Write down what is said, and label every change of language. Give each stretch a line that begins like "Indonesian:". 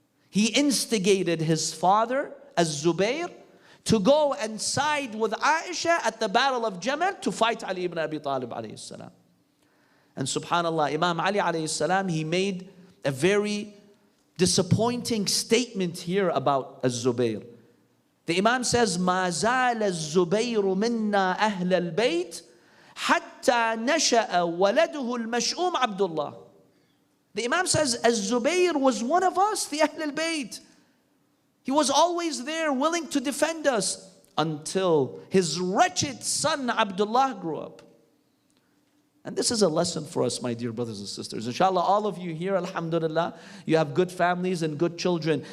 English: He instigated his father, Az-Zubayr, to go and side with Aisha at the battle of Jamal to fight Ali ibn Abi Talib alayhi salam. And subhanallah, Imam Ali alayhi salam, he made a very disappointing statement here about Az-Zubayr. The Imam says,
Arabic: مَا زَالَ الزُّبَيْرُ مِنَّا أَهْلَ الْبَيْتِ حَتَّى نَشَأَ وَلَدُهُ الْمَشْؤُومُ عَبْدُ اللَّهِ.
English: The Imam says, Az-Zubayr was one of us, the Ahl al-Bayt. He was always there, willing to defend us, until his wretched son Abdullah grew up. And this is a lesson for us, my dear brothers and sisters. Inshallah, all of you here, alhamdulillah, you have good families and good children.